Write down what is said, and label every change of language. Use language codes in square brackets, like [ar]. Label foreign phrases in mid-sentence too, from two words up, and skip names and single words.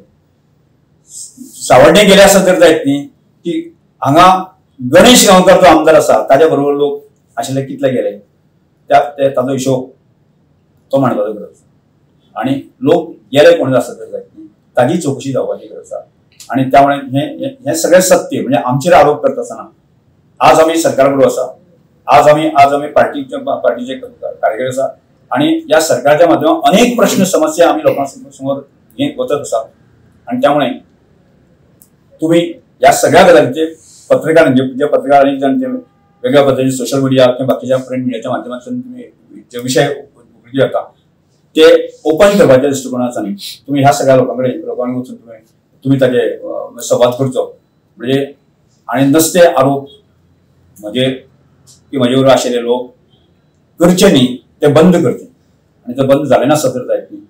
[kok] सावड्डे गेले आसत तर जायत न्ही की हांगा गणेश गांवकर जो आमदार आसा ताच्या बरोबर लोक आशिल्ले कितले गेले ताचो हिशोब तो मांडपाचो गरज आसा. आनी लोक गेले कोण आसत तर जायत न्ही ताची चवकशी जावपाची गरज आसा. आनी त्यामुळे हे सगळें सत्य म्हणजे आमचेर आरोप करता आसतना आज आमी सरकार बरोबर आसा. आज आमी पार्टीचे कार्यकर्ते आसा आणि या सरकारच्या माध्यमातून अनेक प्रश्न समस्या आम्ही लोकांसमोर घेऊन वचत आसा. आणि त्यामुळे तुम्ही या सगळ्या गजालींचे पत्रकारांचे पत्रकारांनी वेगळ्या पद्धतीने [en] social media [kok] किंवा बाकीच्या [en] print media [kok] माध्यमातून तुम्ही जे विषय उघडले जाता ते ओपन करपाच्या दृष्टिकोनाचा न्ही तुम्ही ह्या सगळ्या लोकांकडे वचून तुम्ही ताचे संवाद करचो म्हणजे आणि नसते आरोप म्हजे की म्हजे बरोबर आशिल्ले लोक करचे न्ही ते बंद करचे आणि ते बंद जाले नासत तर जायत न्ही.